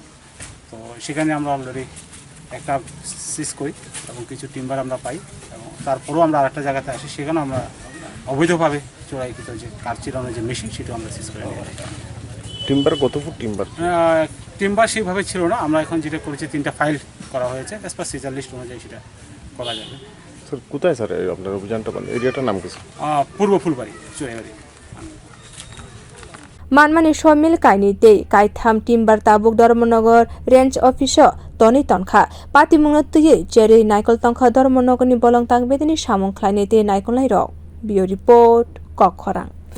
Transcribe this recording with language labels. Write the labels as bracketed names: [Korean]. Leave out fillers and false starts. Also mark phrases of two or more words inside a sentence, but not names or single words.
[Bangla] তো সেখানে আমরা অলরেডি একটা সিজ করি এবং কিছু টিম্বার আমরা পাই এবং তারপরেও আমরা আরেকটা জায়গাতে আসি সেখানে আমরা অবৈধভাবে চোরাইকৃত যে কাঠ চিরানোর যে মেশিন সেটাও আমরা সিজ করে নিই টিম্বার কত ফুট টিম্বার টিম্বার সেইভাবে ছিল না আমরা এখন যেটা করেছি 3টা ফাইল করা হয়েছে [English] as per seizure list [Bangla] অনুযায়ী সেটা করা যাবে স্যার কোথায় স্যার আপনার অভিযানটা এরিয়াটার নাম কি পূর্ব ফুলবাড়ি চুরাইবাড়ি [Kok Borok] Manmani sawmill kainwi tei kaitham timber tabuk Dharmanagar [English] range officer [Kok Borok] toni tonkha pati mungno tui jeri naikol tonkha Dharmanagar ni bolong tang bedekni samung khlainai tei naikol nai rok bio report khwlawi